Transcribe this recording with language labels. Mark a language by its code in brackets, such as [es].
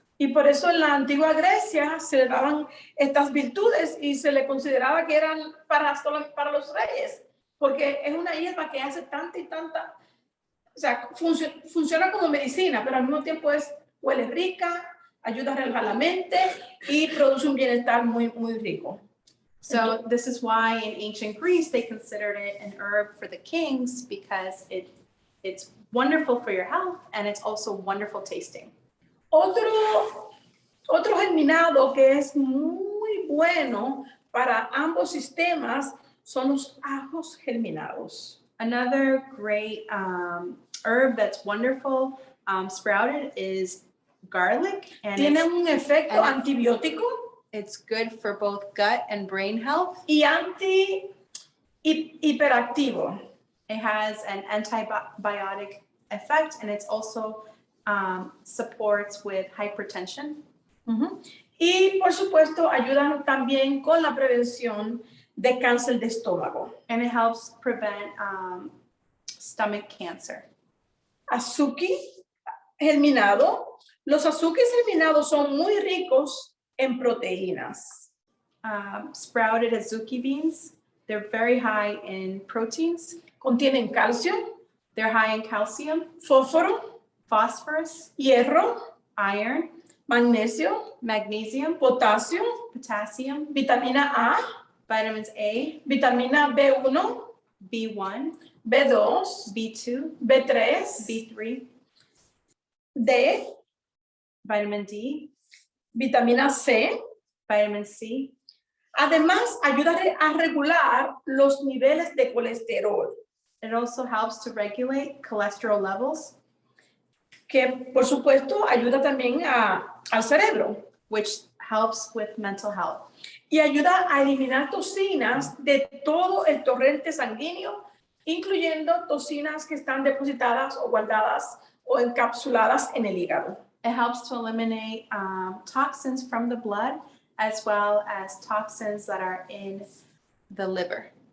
[es] Y por eso en la antigua Grecia se le daban estas virtudes y se le consideraba que eran para los reyes, porque es una hierba que hace tanta y tanta, o sea, funciona como medicina, pero al mismo tiempo huele rica, ayuda a relajar la mente y produce un bienestar muy, muy rico. [en] So this is why in ancient Greece, they considered it an herb for the kings because it's wonderful for your health and it's also wonderful tasting. [es] Otro germinado que es muy bueno para ambos sistemas son los ajos germinados. [en] Another great herb that's wonderful sprouted is garlic, and [es] Tiene un efecto [en] and [es] antibiótico [en] it's good for both gut and brain health. [es] y hiperactivo. [en] It has an antibiotic effect, and it's also supports with hypertension. [es] Y por supuesto ayudan también con la prevención de cáncer de estómago. [en] And it helps prevent stomach cancer. [es] Azuki germinado. Los azúcares germinados son muy ricos en proteínas. [en] Sprouted azuki beans, they're very high in proteins. [es] Contienen calcio, [en] They're high in calcium, [es] fósforo, [en] phosphorus, [es] hierro, [en] iron, [es] magnesio, [en] magnesium, [es] potasio, [en] potassium, [es] vitamina A, [en] vitamins A, [es] vitamina B1, [en] B1, [es] B2, [en] B2, [es] B3, [en] B3, [es] D, [en] vitamin D, [es] vitamina C. [en] vitamin C. [es] Además, ayuda a regular los niveles de colesterol, [en] It also helps to regulate cholesterol levels, [es] que por supuesto ayuda también al cerebro [en] which helps with mental health. [es] y ayuda a eliminar toxinas de todo el torrente sanguíneo, incluyendo toxinas que están depositadas o guardadas o encapsuladas en el hígado. [en] It helps to eliminate toxins from the blood, as well as toxins that are in the liver.